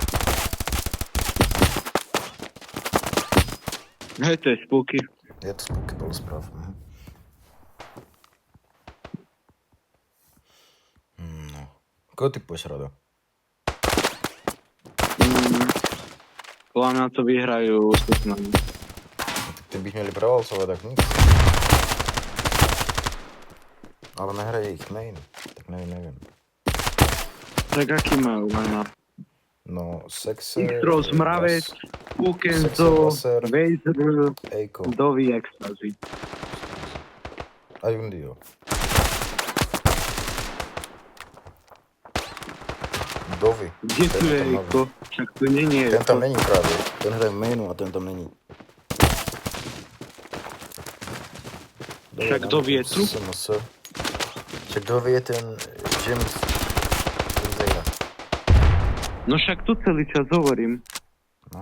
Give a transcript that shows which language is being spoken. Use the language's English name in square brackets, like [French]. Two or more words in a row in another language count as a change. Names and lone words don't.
[Slovak] Hej, to je Spooky. Je to Spooky, bol správ. No. Koho typuješ, Rado? Podľa mňa to vyhrajú Sub9. [Czech] Tak ty bych měli prevalcovať, tak nic. Ale nehraje ich main, [Slovak] tak neviem. Tak aký majú mena? No, Sexer... X-Rose, Mravec, Sexer, Pukenzo, Blaser, Vader, Eiko Dovi Ecstasy. a Jundio. Dovi. [Czech] Kde tu je Eiko? Však tu není Ten tam Eiko. není právě. Ten hraje v mainu a ten tam není. Však Dovi je tu? Však Dovi je ten James Zejra. [Slovak] No však tu celý čas hovorím. No.